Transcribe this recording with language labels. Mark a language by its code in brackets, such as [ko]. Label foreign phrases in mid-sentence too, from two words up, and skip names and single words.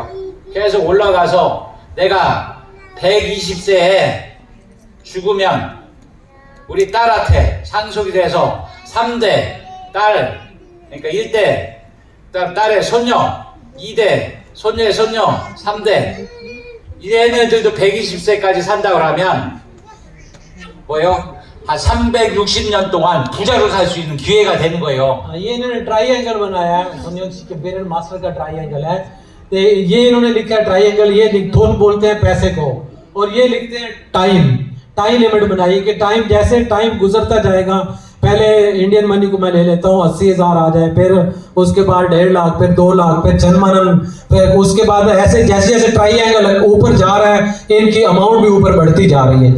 [ko] 계속 올라가서 내가 120세에 죽으면 우리 딸한테 상속이 돼서 3대 딸, 그러니까 1대 딸의 손녀, 2대 손녀의 손녀, 3대 얘네들도 120세까지 산다고 하면 뭐예요? 한 360년 동안 부자로 살 수 있는 기회가 되는 거예요. [hi] ये इन्होंने ट्राइएंगल बनाया है, संयोग के पेरेंट मास्टर का ट्राइएंगल है. तो ये इन्होंने लिखा है ट्राइएंगल, ये थोन बोलते हैं पैसे को, और ये लिखते हैं [en] time limit [hi] बनाई कि टाइम जैसे टाइम गुजरता जाएगा, पहले [en] Indian money [hi] को मैं ले लेता हूँ 80,000 आ जाए, फिर उसके बाद 1.5 लाख, फिर 2 लाख, फिर 6 मन, फिर उसके बाद ऐसे जैसे जैसे ट्राइएंगल ऊपर जा रहा है इनकी अमाउंट भी ऊपर बढ़ती जा रही है.